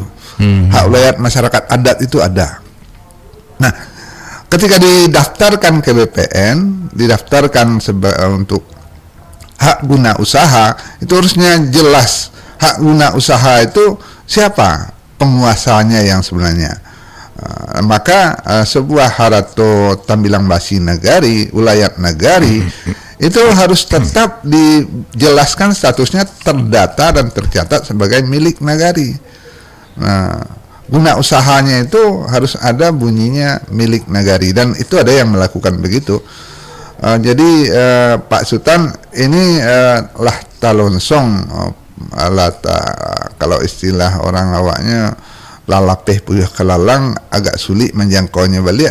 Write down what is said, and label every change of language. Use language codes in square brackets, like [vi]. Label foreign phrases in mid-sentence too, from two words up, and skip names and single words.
[id] Hak ulayat masyarakat adat itu ada. Nah, ketika didaftarkan ke BPN, didaftarkan untuk hak guna usaha, itu harusnya jelas hak guna usaha itu siapa penguasanya yang sebenarnya. Maka sebuah [min] harato tambilang basi [id] nagari, ulayat nagari itu harus tetap dijelaskan statusnya terdata dan tercatat sebagai milik nagari. Nah, guna usahanya itu harus ada bunyinya milik nagari dan itu ada yang melakukan begitu. Jadi Pak Sultan ini lah talonsong kalau istilah orang awaknya [min] lalapeh puyuh kelalang, [id] agak sulit menjangkaunya balik.